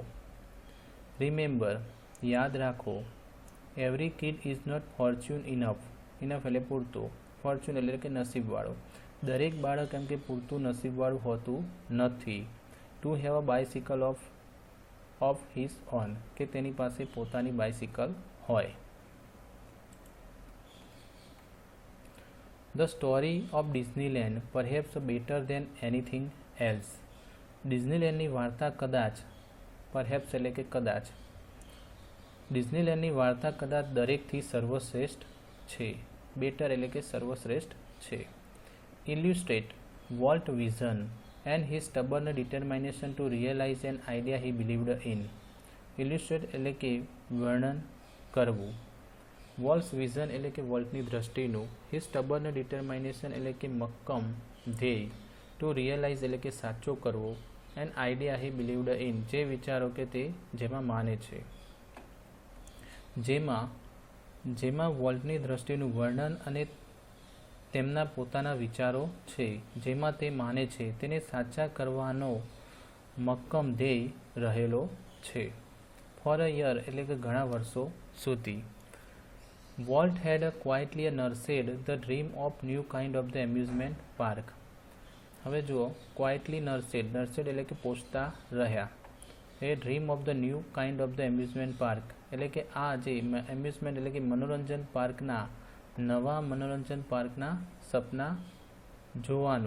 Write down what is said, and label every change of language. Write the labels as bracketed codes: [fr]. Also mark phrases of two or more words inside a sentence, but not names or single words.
[en] રિમેમ્બર, [gu] યાદ રાખો, [en] every kid is not fortune enough. [gu] ઇનફ એટલે પૂરતું, ફોર્ચ્યુન એટલે કે નસીબવાળો. દરેક બાળક એમ કે પૂરતું નસીબવાળું હોતું નથી. [en] to have a bicycle of his own, [gu] કે તેની પાસે પોતાની બાઇસિકલ હોય. [en] The story of Disneyland perhaps better than anything else. [gu] ડિઝનીલેન્ડની વાર્તા કદાચ, પરહેપ્સ એટલે કે કદાચ, ડિઝનીલેન્ડની વાર્તા કદાચ દરેકથી સર્વશ્રેષ્ઠ છે. [en] બેટર [gu] એટલે કે સર્વશ્રેષ્ઠ છે. [en] illustrate Walt vision and his stubborn determination to realize an idea he believed in. [gu] ઇલ્યુસ્ટ્રેટ એટલે કે વર્ણન કરવું. [en] Walt's vision [gu] એટલે કે વોલ્ટની દ્રષ્ટિનું. [en] his stubborn determination [gu] એટલે કે મક્કમ ધ્યેય. [en] to realize [gu] એટલે કે સાચો કરવો. [en] an idea he believed in, [gu] જે વિચારો કે તે જેમાં માને છે. જેમાં વોલ્ટની દ્રષ્ટિનું વર્ણન અને તેમના પોતાના વિચારો છે, જેમાં તે માને છે, તેને સાચા કરવાનો મક્કમ ધ્યેય રહેલો છે. [en] for a year [gu] એટલે કે ઘણા વર્ષો સુધી. [en] Walt had quietly nurtured the dream of new kind of the amusement park. [gu] હવે જુઓ, [en] quietly nursed [gu] એટલે કે પોષતા રહ્યા. [en] a dream of the new kind of the amusement park [gu] એટલે કે આ જે એમ્યુઝમેન્ટ એટલે કે મનોરંજન પાર્કના નવા મનોરંજન પાર્કના સપના જોવાનું.